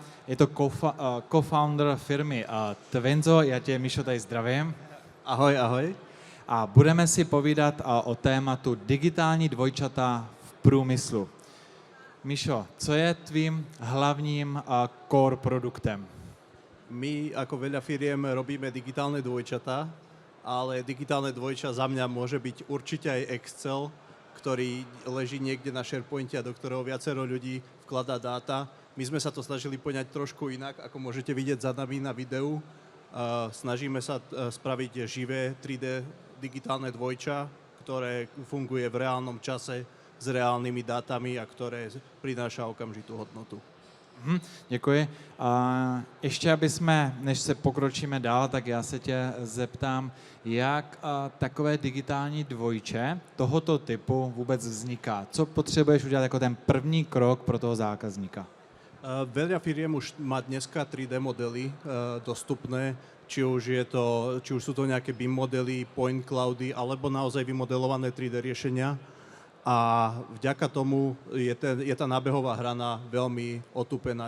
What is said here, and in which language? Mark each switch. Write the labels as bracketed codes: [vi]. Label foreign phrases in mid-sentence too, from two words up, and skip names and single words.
[cs] Je to co-founder firmy Twinzo. Já tě, Mišo, tady zdravím. Ahoj, ahoj. A budeme si povídat o tématu digitální dvojčata v průmyslu. Mišo, co je tvým hlavním core produktem? [sk] My ako veľa firiem robíme digitálne dvojčatá, ale digitálne dvojča za mňa môže byť určite aj Excel, ktorý leží niekde na SharePointe a do ktorého viacero ľudí vkladá dáta. My sme sa to snažili poňať trošku inak, ako môžete vidieť za nami na videu. Snažíme sa spraviť živé 3D digitálne dvojča, ktoré funguje v reálnom čase s reálnymi dátami a ktoré prináša okamžitú hodnotu. [cs] Děkuji. Ještě než se pokročíme dál, tak já se tě zeptám, jak takové digitální dvojče tohoto typu vůbec vzniká? Co potřebuješ udělat jako ten první krok pro toho zákazníka? [sk] Veľa firiem už má dneska 3D modely dostupné, či už sú to nejaké BIM modely, [en] point cloudy, [sk] alebo naozaj vymodelované 3D riešenia. A vďaka tomu je tá nábehová hrana veľmi otúpená.